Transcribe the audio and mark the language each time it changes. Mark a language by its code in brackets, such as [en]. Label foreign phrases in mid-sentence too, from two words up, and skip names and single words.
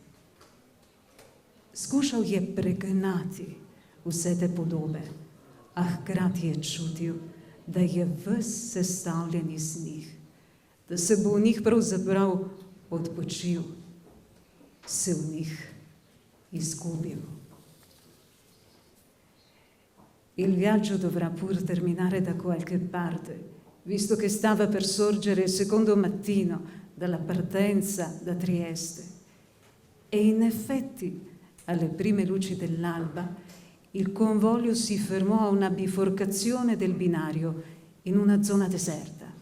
[sl] Skušal je pregnati vse te podobe, a hkrati je čutil, da je ves sestavljen iz njih, da se bo v njih pravzaprav odpočil, se v njih izgubil. [it] Il viaggio dovrà pur terminare da qualche parte, visto che stava per sorgere il secondo mattino dalla partenza da Trieste. E in effetti, alle prime luci dell'alba, il convoglio si fermò a una biforcazione del binario in una zona deserta.